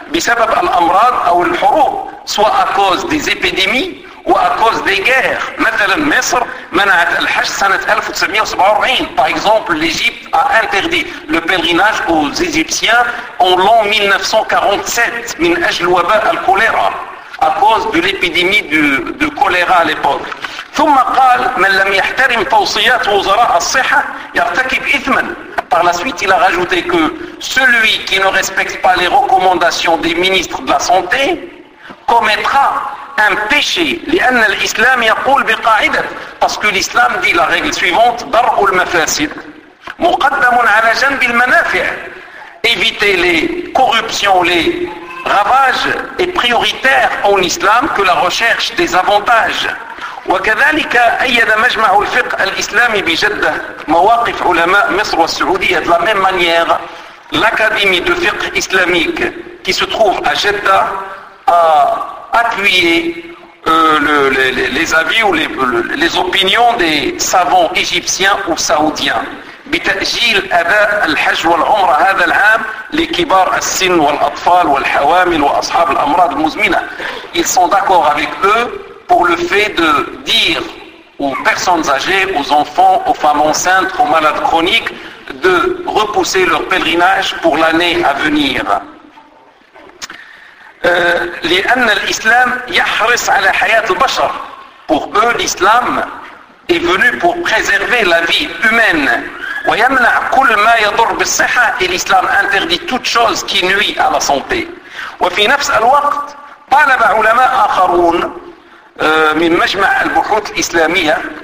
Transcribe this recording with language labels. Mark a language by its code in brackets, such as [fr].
[ar] Bisabab al-Amrad [fr] ou [ar] al-Hurub, [fr] soit à cause des épidémies, ou à cause des guerres. [ar] مثلا مصر منعت الحج سنة 1947. [fr] Par exemple, l'Égypte a interdit le pèlerinage aux Égyptiens en l'an 1947 [ar] من أجل وباء الكوليرا, [fr] à cause de l'épidémie de choléra à l'époque. [ar] ثم قال من لم يحترم توصيات وزراء الصحة يرتكب إثما. [fr] Par la suite, il a rajouté que celui qui ne respecte pas les recommandations des ministres de la santé commettra un péché, [ar] لأن الإسلام يقول بقاعدة, [fr] parce que l'islam dit la règle suivante, [ar] درء المفاسد مقدم على جنب المنافع, [fr] éviter les corruptions, les ravages est prioritaire en islam que la recherche des avantages. [ar] وكذلك أيد مجمع الفقه الإسلامي بجدة مواقف علماء مصر والسعودية. [fr] De la même manière, l'académie de fiqh islamique qui se trouve à Jeddah a appuyer les avis ou les opinions des savants égyptiens ou saoudiens. [ar] بتأجيل أداء الحج والعمرة هذا العام لكبار السن والأطفال والحوامل وأصحاب الأمراض المزمنة. [fr] Ils sont d'accord avec eux pour le fait de dire aux personnes âgées, aux enfants, aux femmes enceintes, aux malades chroniques de repousser leur pèlerinage pour l'année à venir. [ar] لأن الإسلام يحرص على حياة البشر. [fr] Pour eux, l'islam est venu pour préserver la vie humaine. [ar] ويمنع كل ما يضر بالصحة. [fr] Et l'islam interdit toute chose qui nuit à la santé. [ar] وفي نفس الوقت طالب علماء آخرون من مجمع البحوث الإسلامية.